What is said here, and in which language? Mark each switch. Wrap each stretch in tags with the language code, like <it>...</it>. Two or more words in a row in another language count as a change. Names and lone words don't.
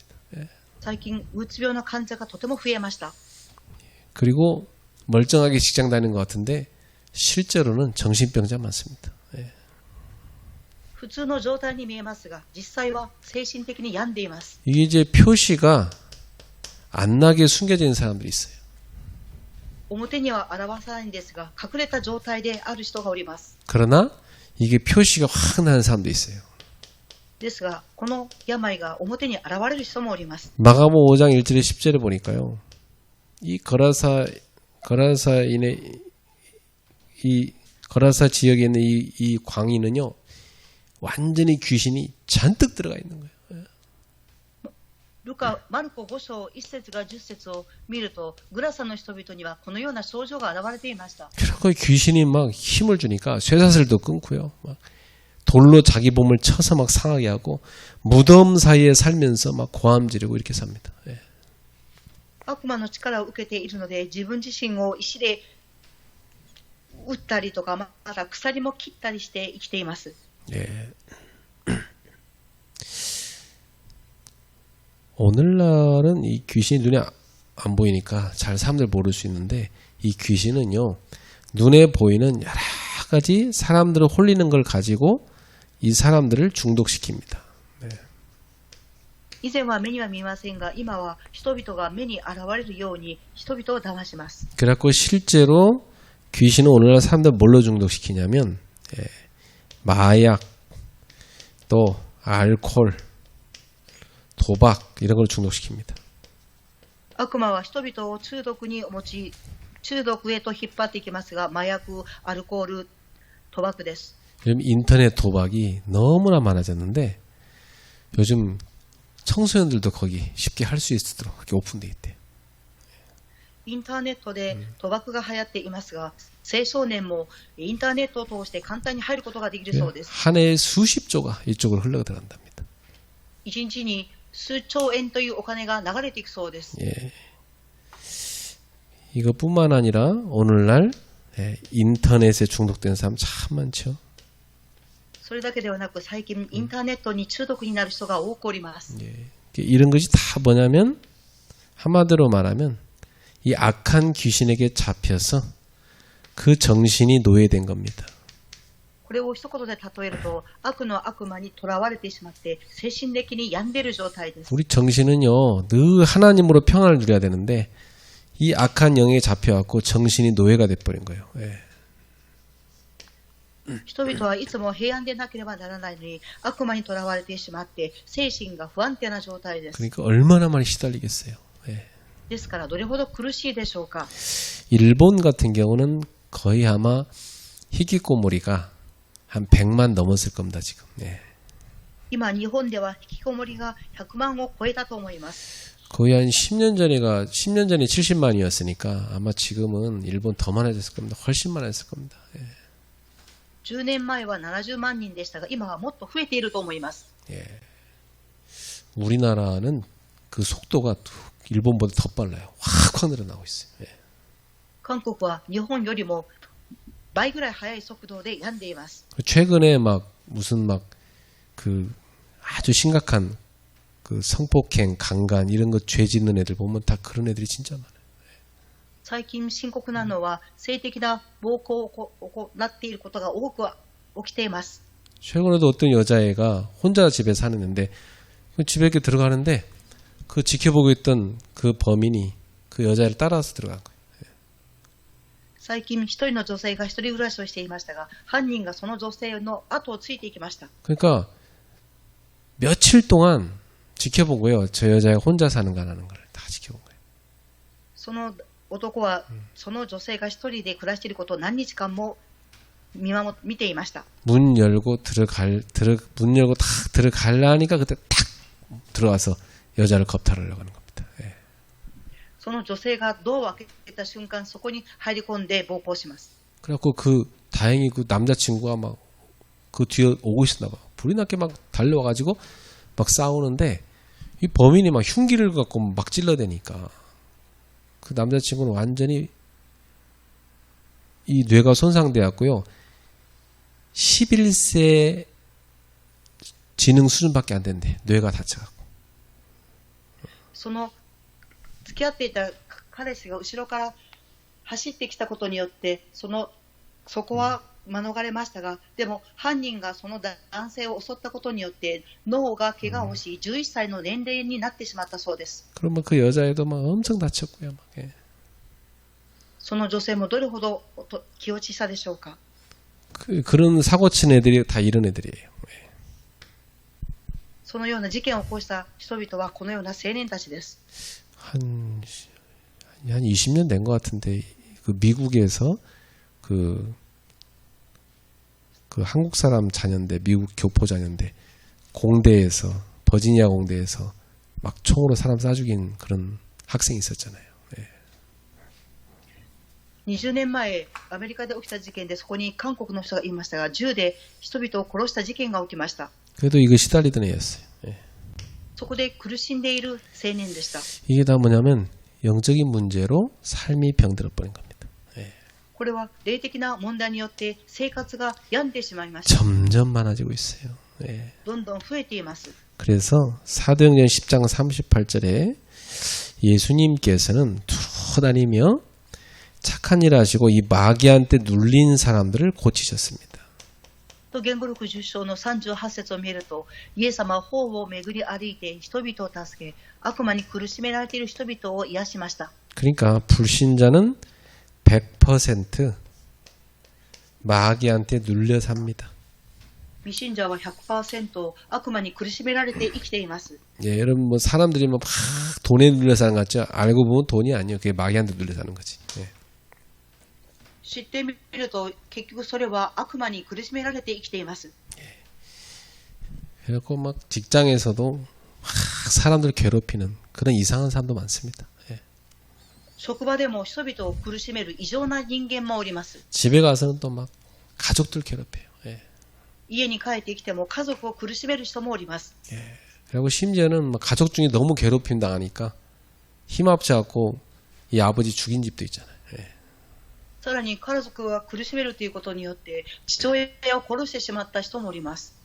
<ja>最近うつ病の患者がとても増えました。</ja> <ko>그리고 멀쩡하게 직장 다니는 것 같은데 실제로는 정신병자 많습니다.</ko> <ja>普通の状態に見えますが実際は精神的に病んでいます。</ja> <ko>이게 이제 표시가 안 나게 숨겨져 있는 사람들이 있어요.</ko> <ja>表には表さないんですが隠れた状態である人がおります。</ja> <ko>그러나 이게 표시가 확 나는 사람도 있어요.</ko> <ja>ですがこの病が表に現れる人もおります。</ja> <ko>마가복음 5장 1절에 10절에 보니까요. 이 거라사인의 이 거라사 지역에 있는 이 광인은요. 완전히 귀신이 잔뜩 들어가 있는 거예요.</ko> <ja>マルコ5章1節が10節を見るとグラサの人々にはこのような症状が現れていました。</ja> <ko>그러고 귀신이 막 힘을 주니까 쇠사슬도 끊고요. 막 돌로 자기 몸을 쳐서 막 상하게 하고 무덤 사이에 살면서 막 고함 지르고 이렇게 삽니다. 예.</ko> <ja>悪魔の力を受けているので自分自身を石で打ったりとかまた鎖も切ったりして生きています。</ja> <ko>예. 오늘날은 이 귀신이 눈에 안 보이니까 잘 사람들 모를 수 있는데 이 귀신은요 눈에 보이는 여러 가지 사람들을 홀리는 걸 가지고 이 사람들을 중독시킵니다. 네.</ko> <ja>以前は目には見ませんが今は人々が目に現れるように人々を騙します。</ja> <ko>그래갖고 실제로 귀신은 오늘날 사람들 뭘로 중독시키냐면 마약 또 알코올 도박 이런 걸 중독시킵니다.</ko> <ja>悪魔は人々を中毒に中毒へと引っ張っていきますが、麻薬、アルコール、賭博です。</ja> <ko>요즘 인터넷 도박이 너무나 많아졌는데 요즘 청소년들도 거기 쉽게 할 수 있도록 그렇게 오픈돼 있대요.</ko> <ja>インターネットで賭博が流行っていますが、青少年もインターネットを通して簡単に入ることができるそうです。</ja> <ko>한 해에 수십 조가 이쪽으로 흘러 들어간답니다.</ko> <ja>1 日に数兆円というお金が流れていくそうです。</ja> <ko>예. 이것뿐만 아니라 오늘날 인터넷에 중독된 사람 참 많죠.</ko> <ja>それだけではなく、最近インターネットに中毒になる人が多くおります。</ja> <ko>예. 이런 것이 다 뭐냐면 한마디로 말하면 이 악한 귀신에게 잡혀서 그 정신이 노예된 겁니다.</ko> <ja>これを一言で例えると、悪の悪魔にとらわれてしまって精神的に病んでいる状態です。</ja> <ko>우리 정신은요 늘 하나님으로 평안을 누려야 되는데 이 악한 영에 잡혀갖고 정신이 노예가 돼버린 거예요. 예.</ko> <ja>人々はいつも平安でなければならないのに、悪魔にとらわれてしまって精神が不安定な状態です。</ja> <ko>그러니까 얼마나 많이 시달리겠어요. 예.</ko> <ja>ですからどれほど苦しいでしょうか。</ja> <ko>일본 같은 경우는 거의 아마 희귀꼬물이가 한 100만 넘었을 겁니다 지금. 예.</ko> <ja>今日本では引きこもりが100万を超えたと思います。</ja> <ko>거의 한 10년 전에 70만이었으니까 아마 지금은 일본 더 많아졌을 겁니다. 훨씬 많아졌을 겁니다. 예.</ko> <ja>10 年前は70万人でしたが、今はもっと増えていると思います。</ja> <ko>예. 우리나라는 그 속도가 일본보다 더 빨라요. 확 늘어나고 있어요. 예.</ko> <ja>韓国は日本よりも倍ぐらい速い速度で病んでいます。</ja> <ko>최근에 막 무슨 막 그 아주 심각한 그 성폭행, 강간 이런 거 죄 짓는 애들 보면 다 그런 애들이 진짜 많아요.</ko> <ja>最近深刻なのは性的な暴行を行っていることが多く起きています。</ja> <ko>최근에도 어떤 여자애가 혼자 집에 사는데 그 집에 이렇게 들어가는데 그 지켜보고 있던 그 범인이 그 여자애를 따라서 들어간 거예요.</ko> <ja>最近一人の女性が一人暮らしをしていましたが、犯人がその女性の後をついていきました。</ja> <ko>그러니까 며칠 동안 지켜보고요. 저 여자애가 혼자 사는 거 안 하는 걸 다 지켜본 거예요.</ko> <ja>その男はその女性が一人で暮らしていることを何日間も見ていました。</ja> <ko>문 열고 문 열고 탁 들어가려니까 그때 탁 들어와서 여자를 겁탈하려고 하는 겁니다. 예.</ko> <ja>その女性がドアを開けた瞬間、そこに入り込んで暴行します。</ja> <ko>그래갖고 다행히 그 남자친구가 막 그 뒤에 오고 있었나 봐. 불이 나게 막 달려와가지고 막 싸우는데 이 범인이 막 흉기를 갖고 막 찔러대니까 그 남자친구는 완전히 이 뇌가 손상되었고요. 11세 지능 수준밖에 안 된대. 뇌가 다쳐갖고.</ko> <ja>その付き合っていた彼氏が後ろから走ってきたことによってそこは免れましたが、でも犯人がその男性を襲ったことによって脳が怪我をし、11歳の年齢になってしまったそうです。</ja> <ko>그러면 그 여자애도 막 엄청 다쳤고요. 막. 예.</ko> <ja>その女性もどれほど気落ちしたでしょうか。</ja> <ko>그런 사고 친 애들이 다 이런 애들이에요. 예.</ko> <ja>そのような事件を起こした人々はこのような青年たちです。</ja> <ko>한 20년 된 것 같은데 그 미국에서 그 한국 사람 자녀인데 미국 교포 자녀인데 공대에서 버지니아 공대에서 막 총으로 사람 쏴 죽인 그런 학생이 있었잖아요. 예.</ko> <ja>20 年前アメリカで起きた事件で、そこに韓国の人がいましたが、銃で人々を殺した事件が起きました。</ja> <ko>그래도 이거 시달리던 애였어요. 예.</ko> <ja>そこで苦しんでいる青年でした。</ja> <ko>이게 다 뭐냐면 영적인 문제로 삶이 병들어 버린 겁니다.</ko> <ja>これは霊的な問題によって生活が病んでしまいました。</ja> <ko>점점 많아지고 있어요. 예.</ko> <ja>どんどん増えています。</ja> <ko>그래서 사도행전 10장 38절에 예수님께서는 돌아다니며 착한 일 하시고 이 마귀한테 눌린 사람들을 고치셨습니다.</ko> <ja>と言語録10章の38節を見ると、イエス様は方を巡り歩いて人々を助け、悪魔に苦しめられている人々を癒しました。</ja> <ko>그러니까 불신자는 100% 마귀한테 눌려 삽니다.</ko> <ja>未信者は 100% 悪魔に苦しめられて生きています。</ja> <ko>예, 여러분 뭐 사람들이 막 돈에 눌려 사는 것 같죠? 알고 보면 돈이 아니에요. 그게 마귀한테 눌려 사는 거지. 예.</ko> <ja>知ってみると結局それは悪魔に苦しめられて生きています。</ja> <ko>그래갖고 막 직장에서도 막 사람들 괴롭히는 그런 이상한 사람도 많습니다. 예.</ko> <ja>職場でも人々を苦しめる異常な人間もおります。</ja> <ko>집에 가서는 또 막 가족들 괴롭혀요. 예.</ko> <ja>家に帰ってきても家族を苦しめる人もおります。</ja> <ko>그리고 심지어는 막 가족 중에 너무 괴롭힘 당하니까 힘합쳐갖고 이 아버지 죽인 집도 있잖아요. 예.</ko> <ja>さらに家族が苦しめるということによって父親を殺してしまった人もおります。</ja>